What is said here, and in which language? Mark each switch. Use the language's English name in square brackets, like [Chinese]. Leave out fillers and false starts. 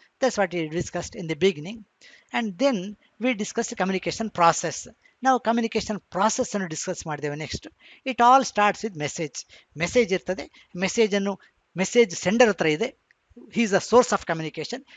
[English] That's what we discussed in the beginning. And then we discussed the communication process. [Kannada] Now communication process ಅನ್ನು discuss ಮಾಡಿದ್ದೇವೆ. [English] next it all starts with message [Kannada] ಇರ್ತದೆ. Message sender ಹತ್ರ ಇದೆ, [English] he is the source of communication.